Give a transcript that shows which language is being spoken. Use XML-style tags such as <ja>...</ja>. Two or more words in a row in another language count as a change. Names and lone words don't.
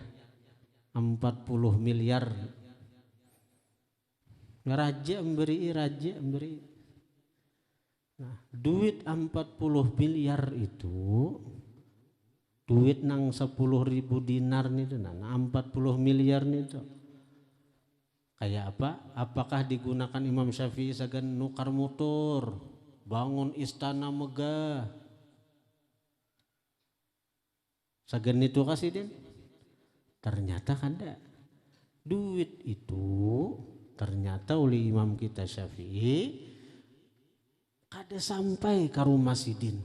<id>40 miliar. Raja memberi.</id> <bjn>Nah, duit 40 miliar itu, duit nang 10.000 dinar itu, nah 40 miliar itu kayak apa? Apakah digunakan Imam Syafi'i sagan nukar motor, bangun istana megah, sagan itu kasih din? Ternyata kada. Duit itu ternyata oleh imam kita Syafi'i kada sampai ke rumah Sidin.</bjn>